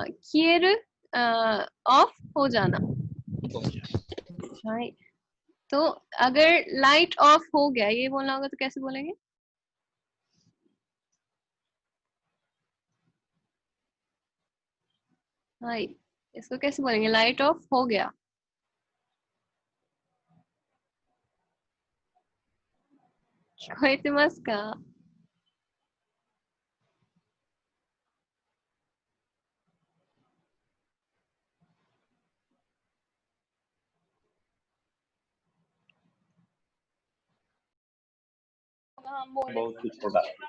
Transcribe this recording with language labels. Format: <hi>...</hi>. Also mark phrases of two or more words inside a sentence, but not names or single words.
<hi>किएरु ऑफ हो जाना, हाँ। तो अगर लाइट ऑफ हो गया ये बोलना होगा तो कैसे बोलेंगे? हाँ, इसको कैसे बोलेंगे? लाइट ऑफ हो गया।</hi> <ja>聞こえてますか?</ja> <hi>बहुत कुछ होगा।</hi>